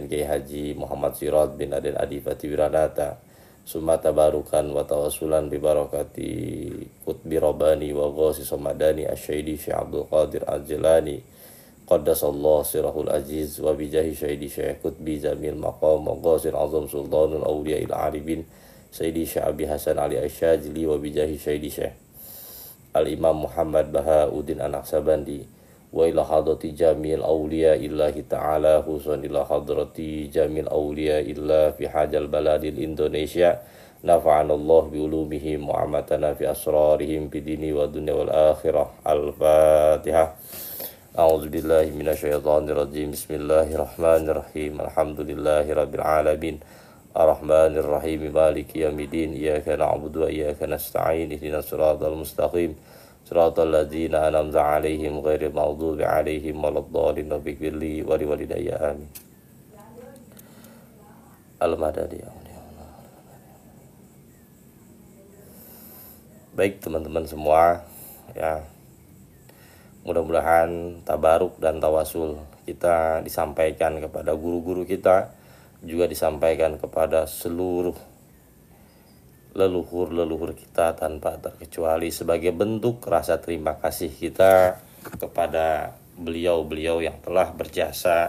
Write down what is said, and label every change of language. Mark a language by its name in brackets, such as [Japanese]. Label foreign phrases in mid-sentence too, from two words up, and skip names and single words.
[Arabic] Kiai Haji Muhammad Sirad bin Raden Adipati Wiranata ثم تبركا وتوسلا ببركة قطب الرباني وغوث الصمداني السيد الشيخ عبد القادر الجيلاني قدس الله سره العزيز وبجاه سيدي الشيخ قطب جميل مقام وغوث الأعظم سلطان الأولياء العارفين سيدي الشيخ أبي الحسن علي الشاذلي وبجاه سيدي الشيخ الإمام محمد بهاء الدين النقشبندي وإلى حضرة جميع أولياء الله تعالى خصوصا إلى حضرة جميع أولياء الله في هذا البلد إندونيسيا نفعنا الله بعلومهم وأماتنا في أسرارهم في الدين والدنيا والآخرة. Al-Fatihah. أعوذ بالله من الشيطان الرجيم. بسم الله الرحمن الرحيم. الحمد لله رب العالمين. الرحمن الرحيم. مالك يوم الدين. إياك نعبد وإياك نستعين. اهدنا الصراط المستقيم. صراط الذين أنعمت عليهم غير المغضوب عليهم ولا الضالين. رب اغفر لي ولوالدي آمين. Al-Madani. [Indonesian] Baik teman-teman semua, ya, mudah-mudahan tabaruk dan tawasul kita disampaikan kepada guru-guru kita, juga disampaikan kepada seluruh leluhur-leluhur kita tanpa terkecuali sebagai bentuk rasa terima kasih kita kepada beliau-beliau yang telah berjasa.